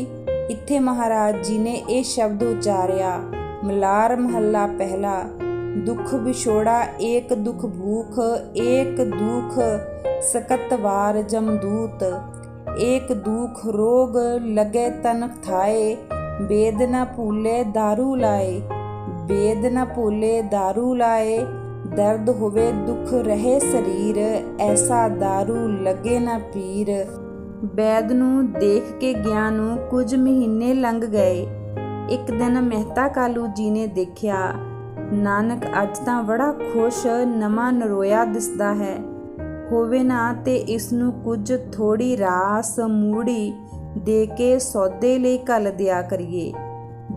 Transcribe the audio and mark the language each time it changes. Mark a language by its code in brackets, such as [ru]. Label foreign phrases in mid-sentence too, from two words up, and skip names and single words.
[pa] ਇੱਥੇ ਮਹਾਰਾਜ ਜੀ ਨੇ ਇਹ ਸ਼ਬਦ ਉਚਾਰਿਆ, ਮਲਾਰ ਮਹੱਲਾ ਪਹਿਲਾ, ਦੁੱਖ ਵਿਛੋੜਾ ਏਕ ਦੁੱਖ ਭੂਖ, ਏਕ ਦੁੱਖ ਸਕਤ ਵਾਰ ਜਮਦੂਤ, ਏਕ ਦੁੱਖ ਰੋਗ ਲਗੇ ਤਨ ਥਾਏ, ਵੇਦ ਨ ਭੂਲੇ ਦਾਰੂ ਲਾਏ, ਵੇਦ ਨ ਭੂਲੇ ਦਾਰੂ ਲਾਏ, ਦਰਦ ਹੋਵੇ ਦੁਖ ਰਹੇ ਸ਼ਰੀਰ, ਐਸਾ ਦਾਰੂ ਲਗੇ ਨ ਪੀਰ। ਵੈਦ ਨੂੰ ਦੇਖ ਕੇ ਗਿਆ ਨੂੰ ਕੁਝ ਮਹੀਨੇ ਲੰਘ ਗਏ। ਇੱਕ ਦਿਨ ਮਹਿਤਾ ਕਾਲੂ ਜੀ ਨੇ ਦੇਖਿਆ, ਨਾਨਕ ਅੱਜ ਤਾਂ ਬੜਾ ਖੁਸ਼ ਨਵਾਂ ਨਰੋਇਆ ਦਿਸਦਾ ਹੈ, ਹੋਵੇ ਨਾ ਤੇ ਇਸ ਨੂੰ ਕੁਝ ਥੋੜੀ ਰਾਸ ਮੂੜੀ ਦੇ ਕੇ ਸੌਦੇ ਲਈ ਘੱਲ ਦਿਆ ਕਰੀਏ।